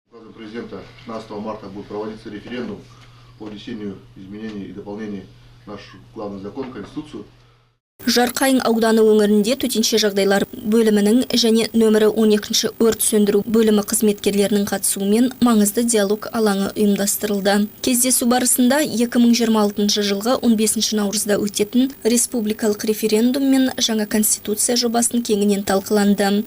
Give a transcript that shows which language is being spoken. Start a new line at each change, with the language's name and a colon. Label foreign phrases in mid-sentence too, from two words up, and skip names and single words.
Russian: Президента 15 марта будет проводиться референдум по внесению изменений и дополнений в наш главный закон, Конституцию.
Kazakh: Жарқайың ауданы өңірінде төтенше жағдайлар бөлімінің және нөмірі 12 өрт сөндіру бөлімі қызметкерлерінің қатысуымен маңызды диалог алаңы ұйымдастырылды. Кездесу барысында 2026 жылғы 15 наурызда өтетін республикалық референдум мен жаңа конституция жобасын кеңінен талқыланды.